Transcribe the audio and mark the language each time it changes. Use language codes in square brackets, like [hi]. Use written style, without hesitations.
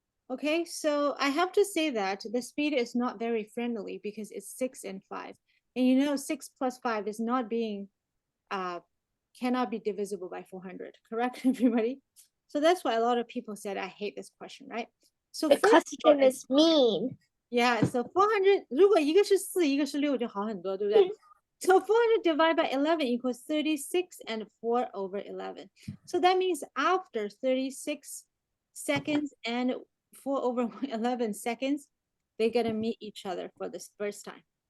[en] Okay, so I have to say that the speed is not very friendly because it's 6 and 5. And you know, 6 plus 5 is not being, cannot be divisible by 400, correct, everybody? So that's why a lot of people said, I hate this question, right? So The first of all, question is mean. [zh] yeah, so 400, 如果一个是4，一个是6就好很多，对不对？ [en] So 400 divided by 11 equals 36 and 4 over 11. So that means after 36 seconds and 4 over 11 seconds, they're gonna meet each other for the first time.